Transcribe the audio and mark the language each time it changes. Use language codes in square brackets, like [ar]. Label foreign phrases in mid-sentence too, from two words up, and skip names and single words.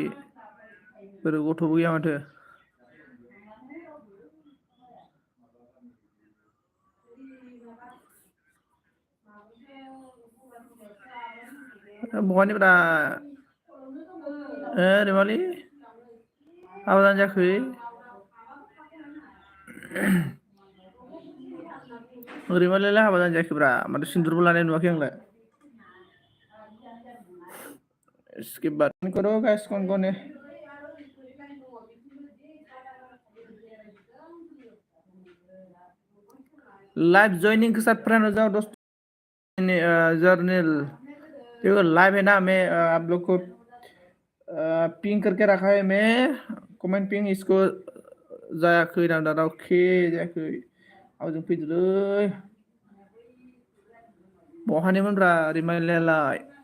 [brx] बोरो गथ'बो गैया माथो। बहानिब्रा? रैमालि हाबा जानो जायाखै? रैमालियालाय हाबा जानो जायाखैब्रा, माथो सिन्दुरबो लानाय नुवाखै आंलाय। [hi] इसके बाद करो गाइस कौन है? लाइव ज्वाइनिंग के साथ फ्रेंड हो जाओ दोस्तों। जर्नल देखो लाइव है ना, मैं आप लोग को पिंग करके रखा है। मैं कमेंट पिंग इसको [brx] जायाखै ना दादा, अके जायाखै। आउजों फैदोलै बहानिमोनब्रा रैमालियालाय?